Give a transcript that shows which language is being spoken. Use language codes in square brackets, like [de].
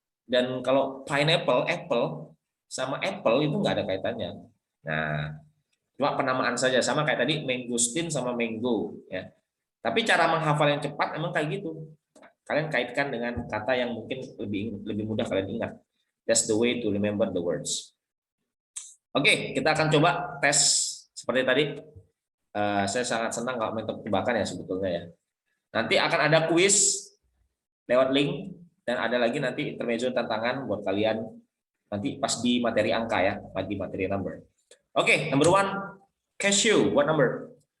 [id] Dan kalau pineapple, apple sama apple itu nggak ada kaitannya. Nah, cuma penamaan saja sama kayak tadi mangosteen sama mango ya. Tapi cara menghafal yang cepat emang kayak gitu. Kalian kaitkan dengan kata yang mungkin lebih mudah kalian ingat. [en] That's the way to remember the words. [id] Oke, kita akan coba tes seperti tadi. Saya sangat senang kalau main tebak-tebakan ya sebetulnya ya. Nanti akan ada kuis lewat link dan ada lagi nanti intermezzo tantangan buat kalian nanti pas di materi angka ya, pas di materi number. [en] Oke, number 1, cashew. What number?